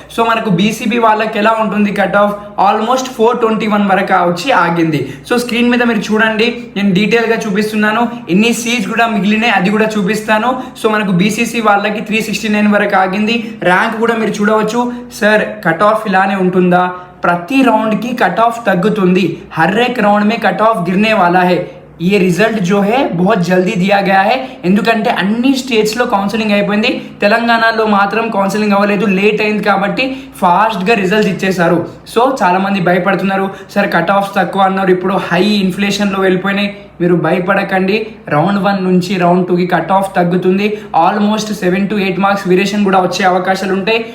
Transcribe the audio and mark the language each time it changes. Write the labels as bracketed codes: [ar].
[te] So మనకు BCB వాళ్ళకి ఎలా ఉంటుంది కట్ ఆఫ్, ఆల్మోస్ట్ 421 వరకు వచ్చి ఆగింది. సో స్క్రీన్ మీద మీరు చూడండి, నేను డీటెయిల్గా చూపిస్తున్నాను. ఎన్ని సీట్స్ కూడా మిగిలినాయి అది కూడా చూపిస్తాను. సో మనకు BCC వాళ్ళకి 369 వరకు ఆగింది. ర్యాంక్ కూడా మీరు చూడవచ్చు. సార్ కట్ ఆఫ్ ఇలానే ఉంటుందా, ప్రతి రౌండ్కి కట్ ఆఫ్ తగ్గుతుంది. [hi] हर एक राउंड में कट ऑफ गिरने वाला है. ये रिजल्ट जो है बहुत जल्दी दिया गया है. [te] ఎందుకంటే అన్ని స్టేట్స్లో కౌన్సిలింగ్ అయిపోయింది, తెలంగాణలో మాత్రం కౌన్సిలింగ్ అవ్వలేదు, లేట్ అయింది కాబట్టి ఫాస్ట్గా రిజల్ట్స్ ఇచ్చేశారు. సో చాలామంది భయపడుతున్నారు, సార్ కట్ ఆఫ్స్ తక్కువ అన్నారు, ఇప్పుడు హై ఇన్ఫ్లేషన్లో వెళ్ళిపోయినాయి. మీరు భయపడకండి. రౌండ్ 1 నుంచి రౌండ్ 2కి కట్ ఆఫ్ తగ్గుతుంది. ఆల్మోస్ట్ 7 to 8 మార్క్స్ వేరియేషన్ కూడా వచ్చే అవకాశాలు ఉంటాయి.